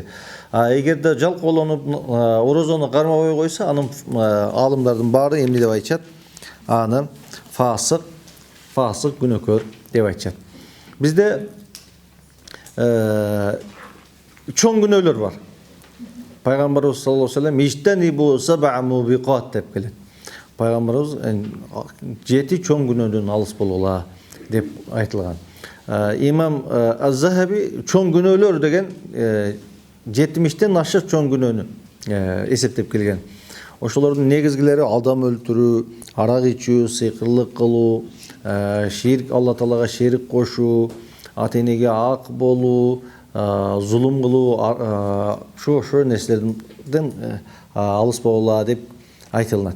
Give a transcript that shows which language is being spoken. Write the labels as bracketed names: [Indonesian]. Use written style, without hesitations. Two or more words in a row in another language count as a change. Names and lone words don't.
[Kyrgyz] Эгерде жалкоолонуп орозону кармабай койсо, анын алымдардын баары эмне деп айтышат? Аны фасык күнөөкөр деп айтышат. Бизде чоң күнөөлөр бар. Пайгамбарыбыз [Arabic] صلى الله عليه وسلم "اجتنبوا السبع الموبقات" [Kyrgyz] деп келет. Пайгамбарыбыз 7 чоң күнөөдөн алыс болгула деп айтылган. Имам Az-Zahabi чоң күнөөлөр деген 70тен ашык чоң күнөөнү эсептеп келген. Ошолордун негизгилери адам өлтүрүү, арак ичүү, сыйкырлык кылуу, ширк, Алла Таалага шерик кошуу, ата-энеге ак болуу, зулум кылуу, ошо нерселерден алыс болгула деп айтылат.